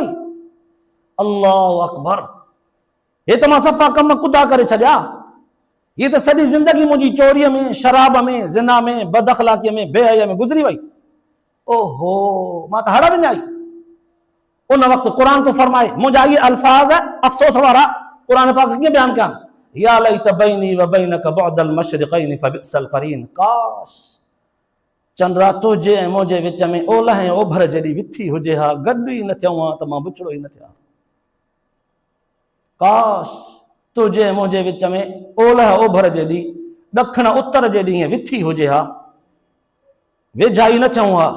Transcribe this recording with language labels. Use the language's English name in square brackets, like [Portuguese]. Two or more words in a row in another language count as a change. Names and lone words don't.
[Arabic] الله أكبر, [Sindhi] हे त मां सफ़ा कम कुदा करे छॾिया, ये तो सॼी ज़िंदगी मुंहिंजी चोरीअ में, शराब में, ज़िना में, बदअख़लाक़ीअ में, बेहया में गुज़री वई। ओहो, मां त हड़ विञाई। उन वक़्तु क़ुरान तो फरमाए, मुंहिंजा इहे अल्फाज़ अफ़सोस वारा क़ुरान पाक कीअं बयानु कयां, [Arabic] يا ليت بيني و بينك بعد المشرقين فبئس القرين. [Sindhi] काश चंद्रा तुंहिंजे ऐं मुंहिंजे विच में ओलह ऐं ओभर जहिड़ी विथी हुजे हा, गॾु ई न थियूं हा त मां बुछड़ो ई न थियां। काश तुंहिंजे ऐं मुंहिंजे विच में ओलह ओभर जहिड़ी, ॾखण उत्तर जहिड़ी ईअं विथी हुजे हा, वेझा ई न थियूं हा।